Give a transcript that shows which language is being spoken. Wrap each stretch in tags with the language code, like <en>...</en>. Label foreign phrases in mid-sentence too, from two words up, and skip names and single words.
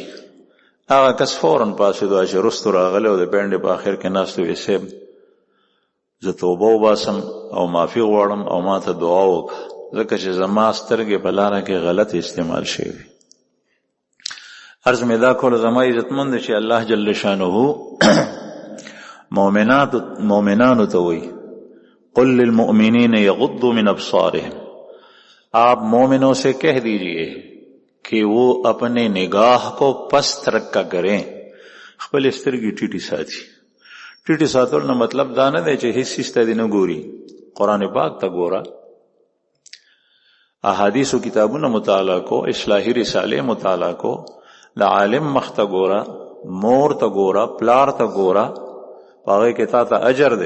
<ps>هغه کس فوراً پاڅېدو چې رستو راغلی او د پینډې په آخر کې ناست وی صاحب زه توبه وباسم او معافي غواړم او ما ته دعا وکړه ځکه چې زما سترګې په لاره کې غلط استعمال شوي. عرض مې دا کول زما عزتمند چې الله جل شانه مومنانو ته وایي</ps> <ar>قل للمؤمنین یغضوا من ابصارهم،</ar> <ur>آپ مومنوں سے کہہ دیجئے کہ وہ اپنے نگاہ کو پست رکھا کریں،</ur> <ps>خپل سترګې ټیټې ساتي. ټیټې ساتل نه مطلب دا نه دی چې هیڅ څیز ته دې نه ګوري، قرآن پاک ته ګوره، احادیثو کتابونه مطالعه کو، اصلاحي رسالې مطالعه کو، د عالم مخ ته ګوره، مور ته ګوره، پلار ته ګوره، په هغې کې تا ته اجر دی.</ps>